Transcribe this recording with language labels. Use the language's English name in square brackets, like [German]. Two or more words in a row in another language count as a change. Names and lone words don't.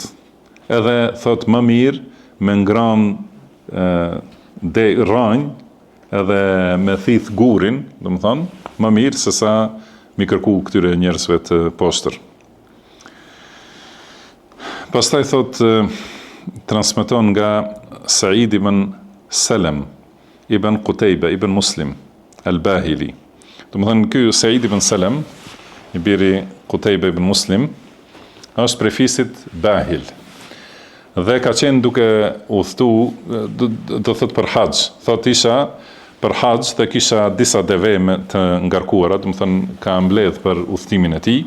[Albanian] Edhe thot më mirë me ngran rranj edhe me thith gurin, domethënë, më mirë se sa mi kërku këtyre njerëzve të poshtër. Pastaj thot transmeton nga Sa'id ibn Salam ibn Qutayba ibn Muslim al-Bahili. Domethënë ky Sa'id ibn Salam i biri Qutayba ibn Muslim është prej fisit Bahil. Dhe ka qenë duke udhëtu, do thot për haxh. Thot isha për haxh dhe kisha disa deve të ngarkuara, domethënë ka mbledh për udhëtimin e tij.